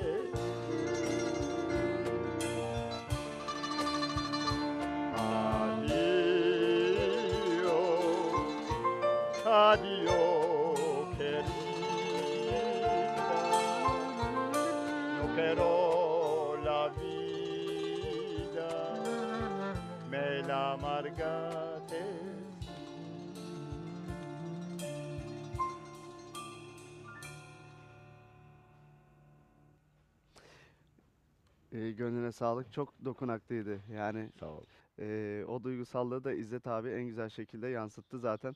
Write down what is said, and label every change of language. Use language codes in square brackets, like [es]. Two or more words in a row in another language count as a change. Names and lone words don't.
[es] Adiós, adiós, querida, no quiero la vida, me la amargaste. [tr] Gönlüne sağlık. Çok dokunaklıydı. Yani Sağ ol. o duygusallığı da İzzet abi en güzel şekilde yansıttı zaten.